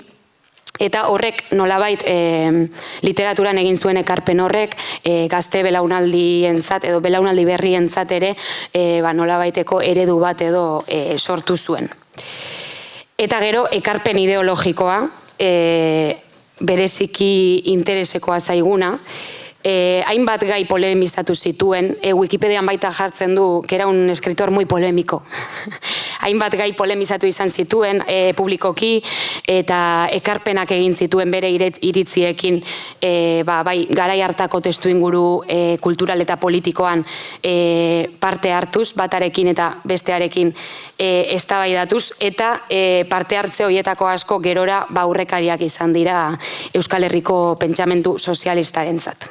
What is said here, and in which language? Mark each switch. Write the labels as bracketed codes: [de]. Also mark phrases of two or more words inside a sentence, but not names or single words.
[eu] Eta horrek nolabait literaturan egin zuen ekarpen horrek gazte belaunaldientzat edo belaunaldi berrientzat ere nolabaiteko eredu bat edo sortu zuen. Eta gero ekarpen ideologikoa, bereziki interesekoa zaiguna, hainbat gai polemizatu zituen, Wikipedian baita jartzen du, [es] que era un escritor muy polémico. [eu] Hainbat gai polemizatu izan zituen publikoki, eta ekarpenak egin zituen bere iritziekin, bai, garai hartako testuinguru kultural eta politikoan parte hartuz, batarekin eta bestearekin eztabaidatuz, eta parte hartze horietako asko gerora aurrekariak izan dira Euskal Herriko pentsamendu sozialistarentzat.